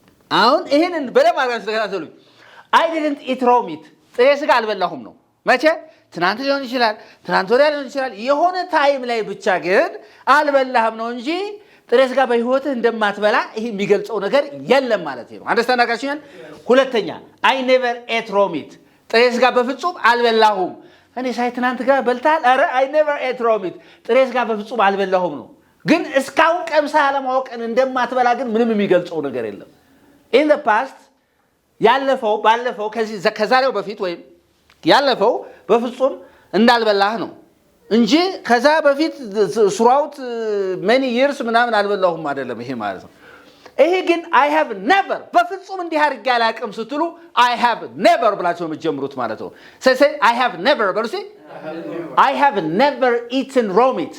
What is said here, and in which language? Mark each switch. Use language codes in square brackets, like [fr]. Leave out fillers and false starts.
[am] አሁን ይሄንን በደም አድርጋችሁ ተከታተሉኝ። [en] I didn't eat raw meat. [am] ጥሬ ስጋ አልበላሁም ነው። መቼ? ትናንት ሊሆን ይችላል፣ ትናንት ወዲያ ሊሆን ይችላል። የሆነ ታይም ላይ ብቻ ግን አልበላህም ነው እንጂ ጥሬ ስጋ በህይወትህ እንደማትበላ ይሄ የሚገልጸው ነገር የለም ማለት ነው። አንደርስታንድ አድርጋችሁኛል? [en] ሁለተኛ I never ate raw meat. [am] ጥሬ ስጋ በፍጹም አልበላሁም። እኔ ሳይ ትናንት ጋር በልታል። አረ [en] I never ate raw meat. [am] ጥሬ ስጋ በፍጹም አልበላሁም ነው። ግን እስካሁን ቀምሳ አለማወቅን እንደማትበላ ግን ምንም የሚገልጸው ነገር የለም። [en] in the past [am] ባለፈው ከዛሬው በፊት ወይም ያለፈው በፍጹም እንዳልበላህ ነው እንጂ ከዛ በፊት [en] throughout many years [am] ምናምን አልበላሁም አይደለም ይሄ ማለት ነው። ይሄ ግን [en] I have never [am] በፍጹም እንዲህ አድርጌ አላቅም ስትሉ I have never ብላችሁ የምትጀምሩት ማለት ነው። [en] say I have never [am] በሉ እስኪ [en] I have never eaten raw meat.